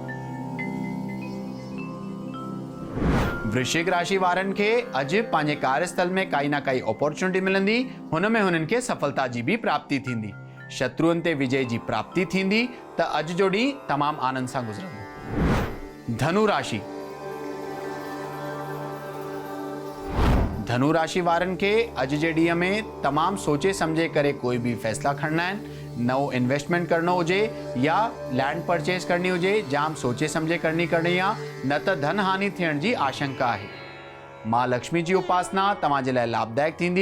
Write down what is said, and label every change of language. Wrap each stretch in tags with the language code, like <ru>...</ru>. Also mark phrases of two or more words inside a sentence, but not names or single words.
<sd>वृश्चिक राशि वारनि खे अॼु पंहिंजे कार्यस्थल में काई न काई अपॉर्चुनिटी मिलंदी। हुन में हुननि खे सफलता जी बि प्राप्ति थींदी। शत्रुअनि ते विजय जी प्राप्ति थींदी, त अॼु जो ॾींहुं तमामु आनंद सां गुज़रंदो। धनु राशि। धनु राशि वारनि खे अॼु जे ॾींहं में तमामु सोचे सम्झे करे कोई बि फ़ैसिला खणना आहिनि। नओं इन्वेस्टमेंट करणो हुजे या</sd> <en>land purchase</en> <sd>करणी हुजे, जाम सोचे सम्झे करणी आहे, न त धन हानि थियण जी आशंका आहे। मां लक्ष्मी जी उपासना तव्हांजे लाइ लाभदायक थींदी।</sd>